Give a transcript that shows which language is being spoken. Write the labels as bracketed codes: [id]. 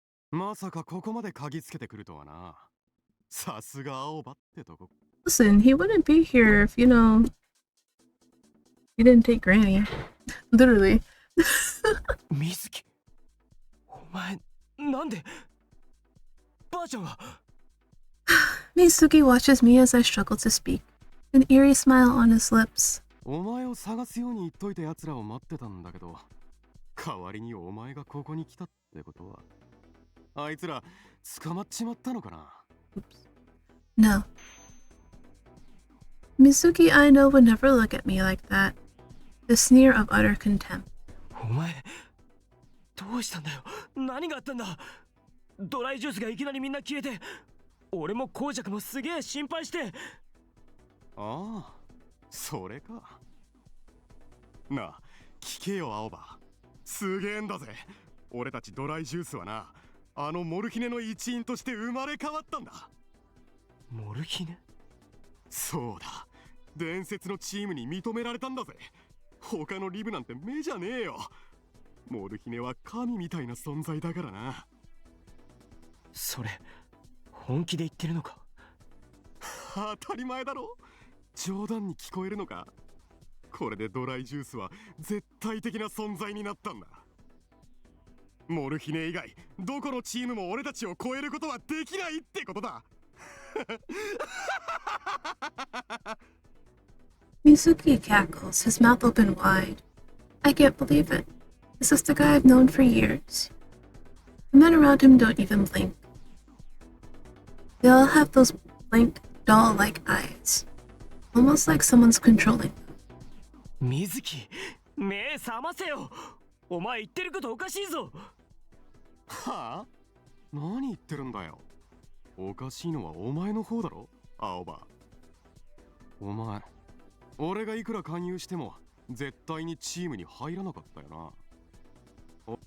[ja] まさかここまで嗅ぎつけてくるとはな。さすが青葉ってとこ。 [en] Listen, he wouldn't be here if, he didn't take Granny. Literally. [ja] 水木。お前、なんで。ばあちゃんは。 [en] Mizuki watches me as I struggle to speak, an eerie smile on his lips. [ja] お前を探すように言っといた奴らを待ってたんだけど、代わりにお前がここに来たってことは、あいつら捕まっちまったのかな。 [en] No. Mizuki, I know, would never look at me like that. The sneer of utter contempt. [ja] お前、どうしたんだよ。何があったんだ。ドライジュースがいきなりみんな消えて、俺もコウジャクもすげえ心配して。ああ、それか。なあ、聞けよ青葉。すげえんだぜ。俺たちドライジュースはな、あのモルヒネの一員として生まれ変わったんだ。モルヒネ？そうだ。伝説のチームに認められたんだぜ。他のリブなんて目じゃねえよ。モルヒネは神みたいな存在だからな。それ、本気で言ってるのか？当たり前だろ。冗談に聞こえるのか。これでドライジュースは絶対的な存在になったんだ。モルヒネ以外どこのチームも俺たちを超えることはできないってことだ。 [en] Mizuki cackles, his mouth open wide. I can't believe it. This is the guy I've known for years. The men around him don't even blink. They all have those blank, doll-like eyes, almost like someone's controlling them. [ja] 水木、目覚ませよ。お前言ってることおかしいぞ。はあ？何言ってるんだよ。おかしいのはお前の方だろ、青葉。お前、俺がいくら勧誘しても絶対にチームに入らなかったよな。